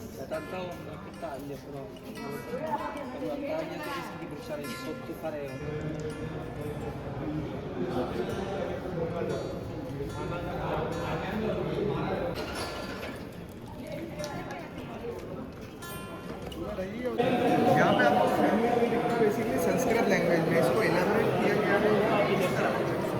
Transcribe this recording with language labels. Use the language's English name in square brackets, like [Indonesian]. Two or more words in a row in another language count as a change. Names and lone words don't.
[Italian] tanto taglio però quando taglio rischi di bruciare sotto pareo. [Hindi] यहाँ पे आपको बेसिकली संस्कृत लैंग्वेज में इसको इलाबोरेट किया गया है इस तरह से।